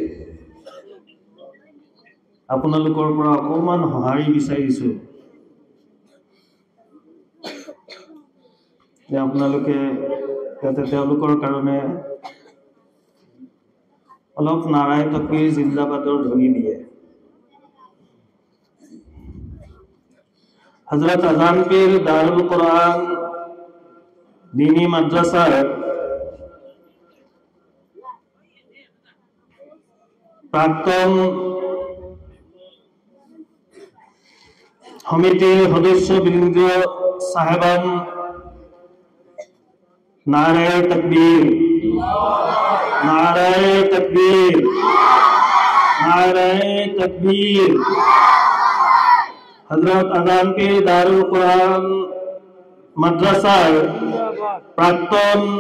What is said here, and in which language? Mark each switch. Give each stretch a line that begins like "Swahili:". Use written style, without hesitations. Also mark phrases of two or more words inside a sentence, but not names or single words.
Assamese: আপোনালোকৰ পৰা অকমান সঁহাৰি বিচাৰিছো যে আপোনালোকে যাতে তেওঁলোকৰ কাৰণে অলপ
Urdu: نعرۂ تکبیر
Assamese: জিন্দাবাদৰ ধ্বনি দিয়ে হযরত আজান পীর দারুল কোরআন দীনী মাদ্রাসার
Bangla: প্রাক্তন সমিতির সদস্যবৃন্দ সাহেবান
Urdu: نعرۂ تکبیر نعرۂ تکبیر نعرۂ تکبیر
Bangla: হযরত আজান পীর দারুল কোরআন মাদ্রাসার প্রাক্তন